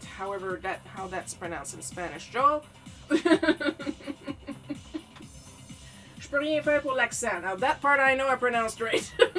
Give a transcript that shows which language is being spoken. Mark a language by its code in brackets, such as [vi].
[en] However, how that's pronounced in Spanish. Joel? [fr] Je peux rien faire pour l'accent. [en] Now that part I know I pronounced right.